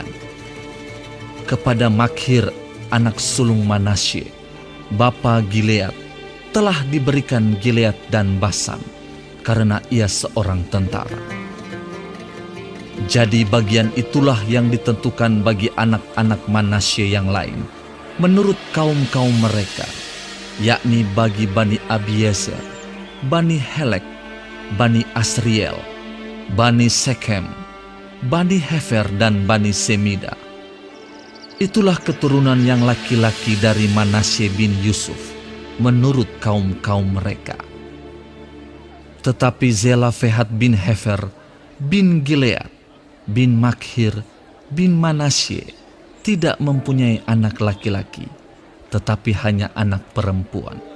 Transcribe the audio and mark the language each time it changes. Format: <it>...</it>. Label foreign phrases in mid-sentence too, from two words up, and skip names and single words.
<id>Kepada Makhir, anak sulung Manasye, bapa Gilead, telah diberikan Gilead dan Basan, karena ia seorang tentara. Jadi bagian itulah yang ditentukan bagi anak-anak Manasye yang lain, menurut kaum-kaum mereka, yakni bagi Bani Abiezer, Bani Helek, Bani Asriel, Bani Sekhem, Bani Hefer, dan Bani Semida. Itulah keturunan yang laki-laki dari Manasye bin Yusuf, menurut kaum-kaum mereka. Tetapi Zelafehad bin Hefer, bin Gilead, bin Makhir, bin Manasye, tidak mempunyai anak laki-laki, tetapi hanya anak perempuan.</id>